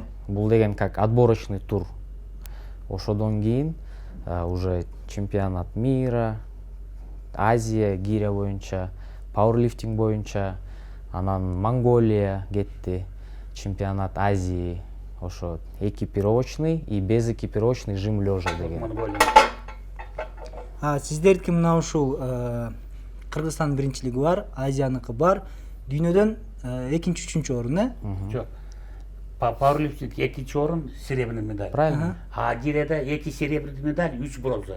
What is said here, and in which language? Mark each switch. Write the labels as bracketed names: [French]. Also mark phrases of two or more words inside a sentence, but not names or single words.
[Kyrgyz] Бул деген [Russian] как отборочный тур. [Kyrgyz] Ошодон кийин [Russian] уже чемпионат мира, [Kyrgyz] Азия Гирия боюнча, пауэрлифтинг боюнча, анан Монголия кетти, [Russian] чемпионат Азии, [Kyrgyz] ошо [Russian] экипировочный и без экипировочный жим лежа [Kyrgyz] деген. Сиздердики мына ушул Кыргызстан биринчилиги бар, Азияныкы бар, дүйнөдөн экинчи, үчүнчү орун, Жок. Пауэрлифтинг экинчи орун, [Russian] серебряный медаль. [Kyrgyz] Правильно. Гирияда 2 [Russian] серебряный медаль, [Kyrgyz] 3 бронза.